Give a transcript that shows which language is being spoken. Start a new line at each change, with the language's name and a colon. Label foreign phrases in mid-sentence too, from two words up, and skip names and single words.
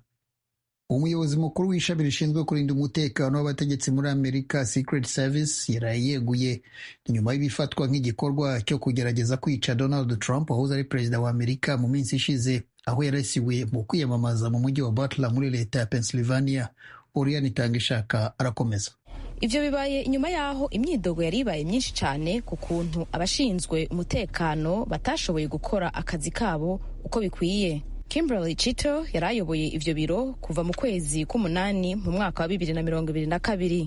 Kinyarwanda: Umuyobozi mukuru w'ishami rishinzwe kurinda umutekano w'abategetsi muri Amerika, Secret Service, yaraye yeguye nyuma y'ibifatwa nk'igikorwa cyo kugerageza kwica Donald Trump wahoze ari perezida wa Amerika mu minsi ishize, aho yarasiwe mu kwiyamamaza mu mujyi wa Butler muri leta ya Pennsylvania. Oriane Itangishaka arakomeza.
Rundi: Ivyo bibaye inyuma yaho imyidogo yari ibaye myinshi cyane ku kuntu abashinzwe umutekano batashoboye gukora akazi kabo uko bikwiye. Kimberly Chito yarayoboye ivyo biro kuva mu kwezi k'umunani mu mwaka wa 2022.